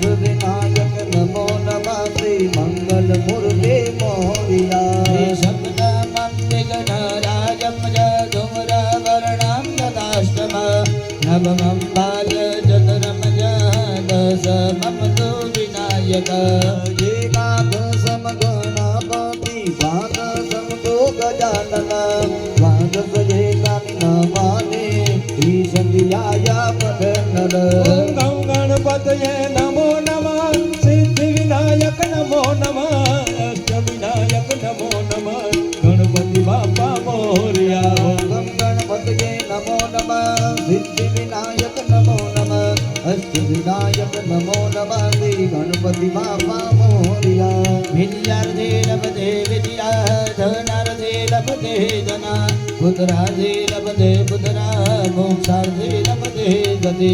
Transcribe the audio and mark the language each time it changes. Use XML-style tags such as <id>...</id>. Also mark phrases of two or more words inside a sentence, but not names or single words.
<sa>विनायक नमो नमः श्री मंगल मूर्ति मोरिया सप्तमं विघ्नराजं च धूम्रवर्णं तदाष्टम नवमं बालचतुरं च दशमं तु विनायक एकादशं गणपति द्वादशं तु गजानन द्वादशेकानि नामानि श्रीसन्ध्याय पठनद गणपतये नमो नमः सिद्धि विनायक नमो नमः अष्ट विनायक नमो नमः</sa> <mr>गणपति बाप</mr> <sa>મોરિયા ગમ ગણપતયે નમો નમઃ સિદ્ધિ વિનાયક નમો નમઃ અષ્ટ વિનાયક નમો નમઃ</sa> <mr>શ્રી ગણપતિ બાપા મોરિયા</mr> <sa>વિદ્યાર્થે લભતે વિદ્યા ધનાર્થે લભતે ધના પુત્રાર્થે લભતે પુત્રા મોક્ષાર્થે લભતે ગતિ</sa>